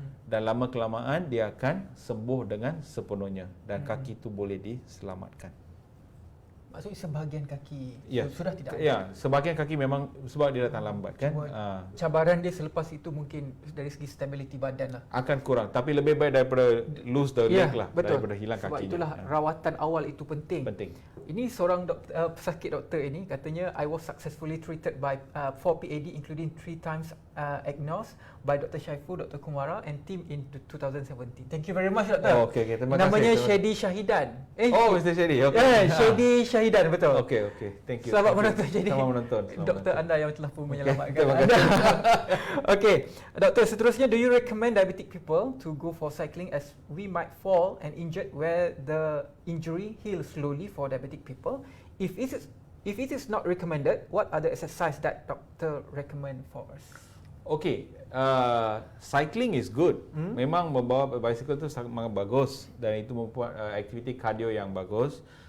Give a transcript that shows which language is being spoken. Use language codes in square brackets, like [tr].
[ms] Dan lama kelamaan dia akan sembuh dengan sepenuhnya dan kaki tu boleh diselamatkan. Maksudnya sebahagian kaki sudah tidak ada? Ya, sebahagian kaki memang sebab dia datang lambat kan. Cabaran dia selepas itu mungkin dari segi stability badan lah akan kurang, tapi lebih baik daripada [en] lose the leg [ms] lah, betul. daripada hilang sebab kakinya. Itulah rawatan awal itu penting. Ini seorang pesakit doktor ini katanya, [en] I was successfully treated by 4 PAD including 3 times agnos by Dr. Syaiful, Dr. Kumara and team in 2017. Thank you very much doktor. [ms] Okey, terima kasih. Namanya Shady Syahidan. Mr. Shady. Okey. Shady Syahidan, betul. [en] Okey. Thank you. [ms] Selamat menonton. Jadi selamat menonton. Doktor anda yang telah pun menyelamatkan anda. Okey, doktor, seterusnya, [en] do you recommend diabetic people to go for cycling as we might fall and injured where the injury heals slowly for diabetic people? If it is not recommended, what are the exercise that doctor recommend for us? Okey, cycling is good. [ms] Memang membawa bicycle tu sangat bagus dan itu membuat aktiviti kardio yang bagus.